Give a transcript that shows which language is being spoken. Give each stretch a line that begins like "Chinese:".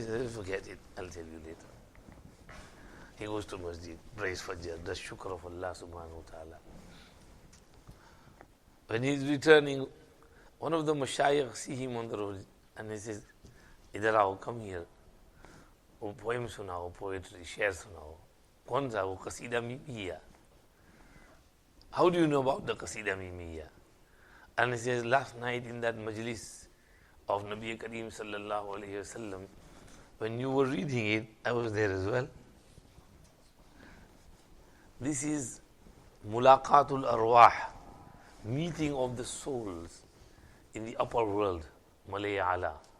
English: He says, forget it, I'll tell you later. He goes to masjid, prays fajr, does shukr of Allah subhanahu wa ta'ala. When he's returning, one of the mashayikh see him on the road and he says,
Urdu: Idhar aao,
English: come here.
Urdu: वो poem sunao, poetry, share sunao. कौन सा वो Qasidah Mimiya?
English: How do you know about the Qasidah Mimiya? And he says, last night in that majlis of Nabi Kareem sallallahu alayhi wasallam, when you were reading it, I was there as well. This is mulaqatul arwah, meeting of the souls in the upper world, Malaya Ala.